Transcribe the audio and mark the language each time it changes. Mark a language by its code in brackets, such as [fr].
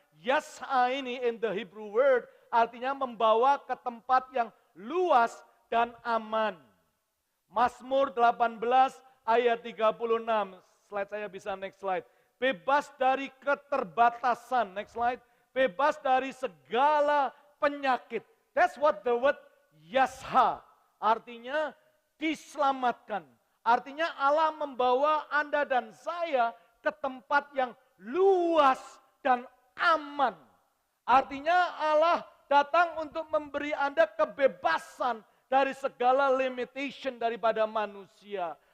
[id] Yasha ini [en] in the Hebrew word [id] artinya membawa ke tempat yang luas dan aman. Mazmur 18 ayat 36. Slide saya bisa [en] next slide. [id] Bebas dari keterbatasan, next slide. Bebas dari segala penyakit. [en] That's what the word Yasha. [id] Artinya diselamatkan. Artinya Allah membawa Anda dan saya ke tempat yang luas dan aman. Artinya Allah datang untuk memberi Anda kebebasan dari segala limitation daripada manusia.